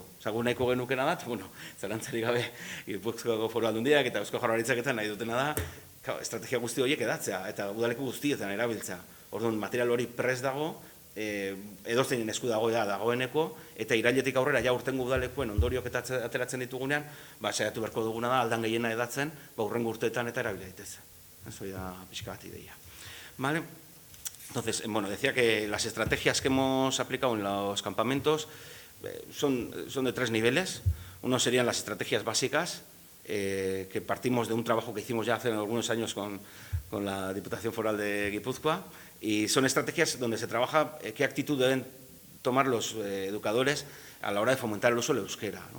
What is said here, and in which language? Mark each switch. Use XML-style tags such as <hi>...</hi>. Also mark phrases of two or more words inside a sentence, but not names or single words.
<eu>Zagun nahiko genukena da, zalantzarik gabe Gipuzkoako Foru Aldundiak eta Eusko Jaurlaritzak eta nahi dutena da, estrategia guzti horiek edatzea eta udaleku guztietan erabiltzea. Orduan, material hori prest dago, edozein esku dagoeneko, eta irailetik aurrera ja urtengo udalekuen ondoriok eta ateratzen ditugunean, saiatu beharko duguna da, aldan gehiena edatzen, urrengo urteetan eta erabila daitezen. Eso da pixka bat ideia.</eu> <es>Vale. Entonces, decía que las estrategias que hemos aplicado en los campamentos son de 3 niveles. Uno serían las estrategias básicas, que partimos de un trabajo que hicimos ya hace algunos años con la Diputación Foral de Guipúzcoa, y son estrategias donde se trabaja qué actitud deben tomar los educadores a la hora de fomentar el uso del euskera, ¿no?</es>